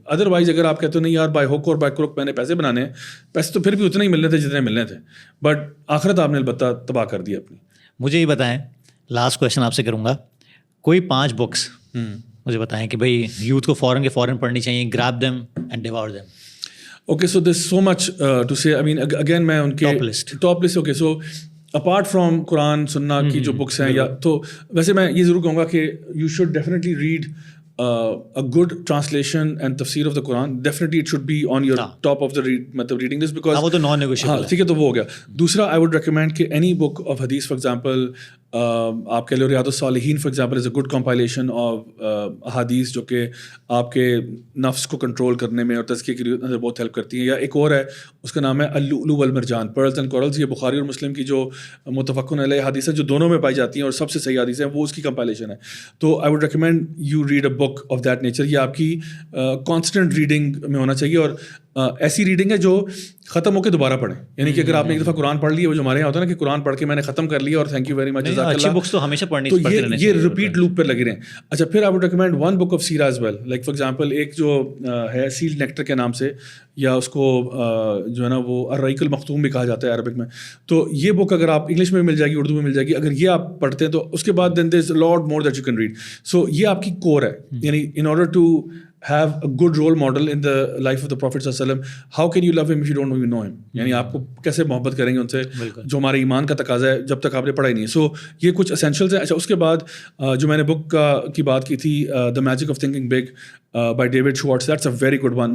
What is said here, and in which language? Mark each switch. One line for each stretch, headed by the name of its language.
Urdu: Otherwise اگر آپ کہتے ہو نہیں یار بائی ہوک اور بائی کروک میں نے پیسے بنانے ہیں, پیسے تو پھر بھی اتنے ہی ملنے تھے جتنے ملنے تھے, بٹ آخرت آپ نے البتہ تباہ کر دی اپنی. مجھے یہ بتائیں, لاسٹ کویشچن آپ سے کروں گا, کوئی 5 بکس مجھے بتائیں کہ بھائی یوتھ کو فوراً پڑھنی چاہیے,
English: Grab them and devour them. Okay, so there's so much to say. I mean, again,
Urdu: میں ان کے
English: top list. Okay, so apart from
Urdu: قرآن سننا کی جو بکس ہیں, یا تو ویسے میں یہ ضرور کہوں گا کہ
English: you should definitely read a good translation and tafsir of the Quran. Definitely it should be on your top of the reading list, because
Urdu: وہ تو non negotiable ہے. ٹھیک ہے, تو وہ ہو گیا. دوسرا
English: I would recommend
Urdu: کہ
English: any book of hadith, for example,
Urdu: آپ کہہ لو ریاض الصالحین
English: for example is a good compilation of احادیث
Urdu: جو کہ آپ کے نفس کو کنٹرول کرنے میں اور تزکیے کے لیے بہت ہیلپ کرتی ہیں. یا ایک اور ہے, اس کا نام ہے اللؤلؤ والمرجان,
English: Pearls and corals.
Urdu: یہ بخاری اور مسلم کی جو متفقن علیہ حدیث ہے جو دونوں میں پائی جاتی ہیں اور سب سے صحیح حدیث ہیں, وہ اس کی کمپائلیشن ہے. تو
English: I would recommend you read a book of that nature.
Urdu: یہ آپ کی کانسٹنٹ ریڈنگ میں ہونا چاہیے, اور ایسی ریڈنگ ہے جو ختم ہو کے دوبارہ پڑھیں. یعنی کہ اگر آپ نے ایک دفعہ قرآن پڑھ لیا, وہ جو ہمارے یہاں ہوتا ہے نا کہ قرآن پڑھ کے میں نے ختم کر لیا اور
English: thank you very much,
Urdu: اچھی بکس تو ہمیشہ پڑھنی تو یہ ریپیٹ لوپ پہ لگے رہیں. اچھا, پھر
English: I would recommend one book of seerah as well.
Urdu: Like for example ایک جو ہے سیل نیکٹر کے نام سے, یا اس کو جو ہے نا وہ الرحیق المختوم بھی کہا جاتا ہے عربک میں. تو یہ بک اگر آپ انگلش میں مل جائے گی, اردو میں مل جائے گی, اگر یہ آپ پڑھتے ہیں تو اس کے بعد
English: Then there is a lot more that you can read.
Urdu: سو یہ آپ کی کور ہے.
English: یعنی in order to have a good role model in the life of the Prophet sallallahu alaihi wasallam, how can you love him if you don't even know him?
Urdu: یعنی آپ کو کیسے محبت کریں گے ان سے, جو ہمارے ایمان کا تقاضا ہے جب تک آپ نے پڑھا ہی نہیں ہے. سو یہ کچھ اسینشلز ہیں. اچھا, اس کے بعد جو میں نے بک کی بات کی تھی, the magic of thinking big by David Schwartz,
English: That's a very good one.